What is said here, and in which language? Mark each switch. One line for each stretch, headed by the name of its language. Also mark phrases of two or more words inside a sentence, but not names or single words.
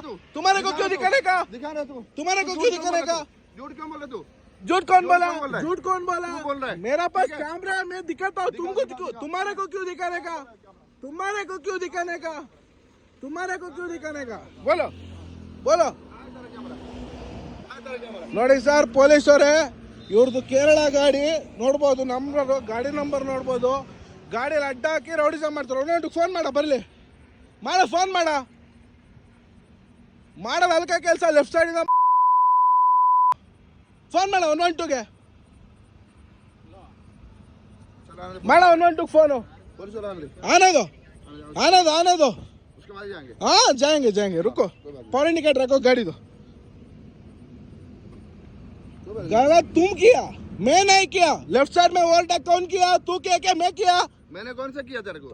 Hindi: तुम्हारे को क्यों दिखाने का? झूठ कौन बोला? मेरा पास कैमरा है, मैं दिखाता हूँ तुमको। तुम्हारे को क्यों दिखाने का?
Kannada: बोलो ನೋಡಿ ಸರ್, ಪೊಲೀಸ್ ಅವರೇ, ಇವ್ರದ್ದು ಕೇರಳ ಗಾಡಿ ನೋಡ್ಬೋದು, ನಮ್ಮ ಗಾಡಿ ನಂಬರ್ ನೋಡ್ಬೋದು. ಗಾಡಿಯಲ್ಲಿ ಅಡ್ಡ ಹಾಕಿ ರೌಡಿಸಮ್ ಮಾಡ್ತಾರೆ. 112 ಫೋನ್ ಮಾಡ, ಬರಲಿ ಫೋನ್ ಮಾಡೋದು ಅಲ್ಕ ಕೆಲಸ. ಲೆಫ್ಟ್ ಸೈಡಿಂದ ಫೋನ್ ಮಾಡ 112ಗೆ, ಮಾಡ 112 ಫೋನು.
Hindi: आने दो। हाँ जाएंगे रुको, पौड़ी निकट रखो गाड़ी दो। गलत तुम किया, मैं नहीं किया।
English: left side
Hindi: में ओवरटेक कौन किया? तू किया क्या मैं किया? मैंने कौन सा किया तेरे को?